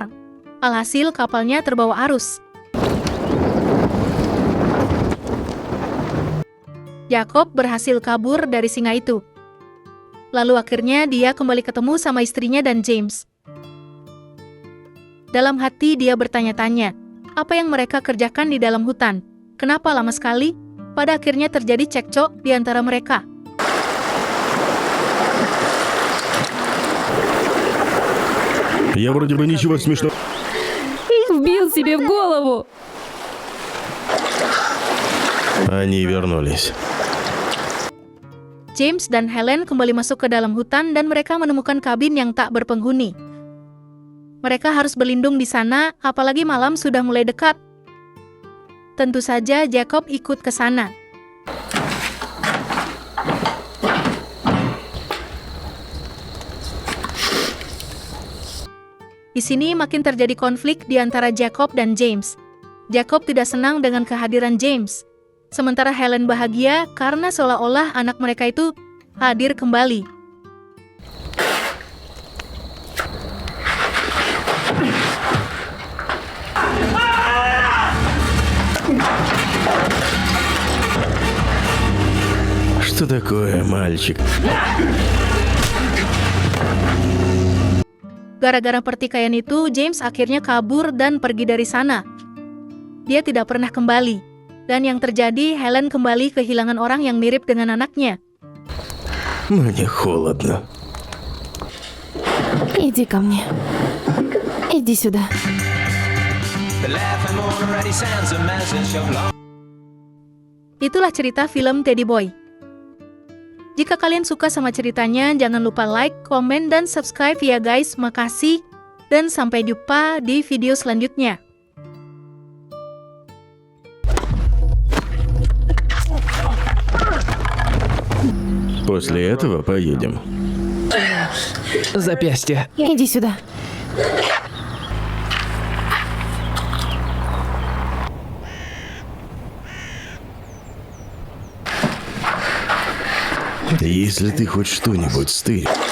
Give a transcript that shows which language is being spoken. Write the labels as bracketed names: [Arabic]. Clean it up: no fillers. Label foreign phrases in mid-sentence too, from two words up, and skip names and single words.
[Indonesian] Alhasil kapalnya terbawa arus. Jacob berhasil kabur dari singa itu. Lalu akhirnya dia kembali ketemu sama istrinya dan James. Dalam hati dia bertanya-tanya, apa yang mereka kerjakan di dalam hutan? Kenapa lama sekali? Pada akhirnya terjadi cekcok di antara mereka. [Russian] Я вроде бы ничего смешного. Вбил себе в голову. Они вернулись. [Indonesian] James dan Helen kembali masuk ke dalam hutan dan mereka menemukan kabin yang tak berpenghuni. Mereka harus berlindung di sana, apalagi malam sudah mulai dekat. Tentu saja Jacob ikut ke sana. Di sini makin terjadi konflik di antara Jacob dan James. Jacob tidak senang dengan kehadiran James. Sementara Helen bahagia karena seolah-olah anak mereka itu hadir kembali. [Russian] Что такое, мальчик? [Indonesian] Gara-gara pertikaian itu, James akhirnya kabur dan pergi dari sana. Dia tidak pernah kembali. Dan yang terjadi, Helen kembali kehilangan orang yang mirip dengan anaknya. [Russian] Мне холодно. Иди ко мне. Иди сюда. [Indonesian] Itulah cerita film Teddy Boy. Jika kalian suka sama ceritanya, jangan lupa like, komen, dan subscribe ya guys. Makasih, dan sampai jumpa di video selanjutnya. [Russian] После этого поедем. Запястье. Иди сюда. Если ты хоть что-нибудь стырь.